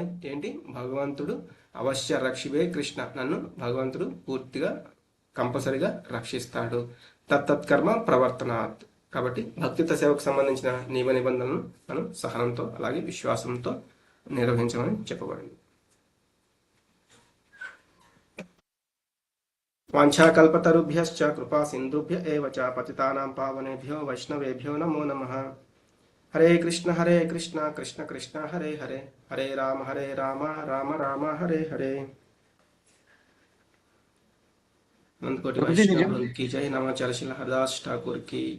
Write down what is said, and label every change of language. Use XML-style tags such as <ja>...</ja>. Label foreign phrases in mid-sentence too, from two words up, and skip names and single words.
<te>ఏంటి, భగవంతుడు</te> <bn>অবশ্য রক্ষিবে কৃষ্ণ,</bn> <te>నన్ను భగవంతుడు పూర్తిగా కంపల్సరిగా రక్షిస్తాడు.</te> <sa>తత్తత్కర్మ ప్రవర్తనాత్.</sa> <te>కాబట్టి భక్తియుక్త సేవకు సంబంధించిన నియమ నిబంధనలను మనం సహనంతో అలాగే విశ్వాసంతో నిర్వహించమని చెప్పబడింది.</te> <sa>వాంఛాకల్పతరుభ్యశ్చ కృపా సింధుభ్య ఏవ చ పతితానాం పావనేభ్యో వైష్ణవేభ్యో నమో నమః. హరే కృష్ణ కృష్ణ కృష్ణ హరే హరే, హరే రామ రామ రామ హరే హరే.</sa> <hi>अनंत कोटि वैष्णव की जय। नमाचार्य श्री हरदास ठाकुर की</hi>